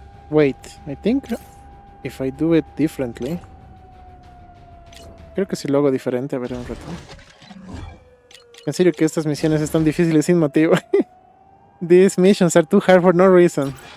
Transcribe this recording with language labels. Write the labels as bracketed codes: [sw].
[en] Wait, I think if I do it differently. [es] Creo que si lo hago diferente, a ver un rato. En serio que estas misiones están difíciles sin motivo. [en] These missions are too hard for no reason.